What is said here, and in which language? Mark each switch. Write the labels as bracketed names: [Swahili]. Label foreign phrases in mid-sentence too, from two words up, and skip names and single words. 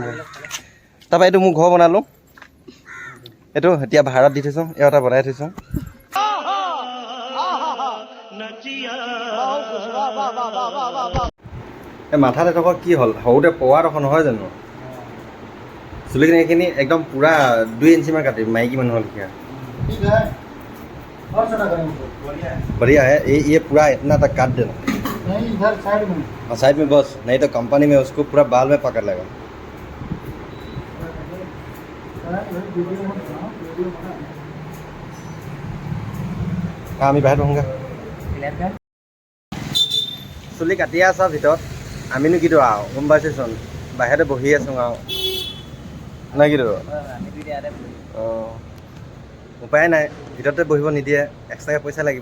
[Assamese] তাৰপৰা এইটো মোৰ ঘৰ বনালোঁ, এইটো এতিয়া ভাড়াত দি থৈছোঁ, এওঁ এটা বনাই থৈছোঁ। এই মাথাত এডোখৰ কি হ'ল, সৰুতে পোৱা ডোখৰ নহয় জানো? চুলিখিনি এইখিনি একদম পূৰা 2 ইঞ্চিমান কাটিম, মাইকী মানুহৰ লিখীয়া। [Hindi] बढ़िया है ये पूरा इतना तक काट देना। नहीं, इधर साइड में। हाँ साइड में बस, नहीं तो कंपनी में उसको पूरा बाल में पकड़ लेगा। [Assamese] हाँ আমি বাহিৰত বহোঁগৈ। চুলি কাটি আছা ভিতৰত, আমিনো কিটো আৰু গম পাইছেচোন, বাহিৰতে বহি আছোঁ আৰু নাই কিটো। অঁ, উপায় নাই, ভিতৰতে বহিব নিদিয়ে, এক্সট্ৰাকৈ পইচা লাগিব।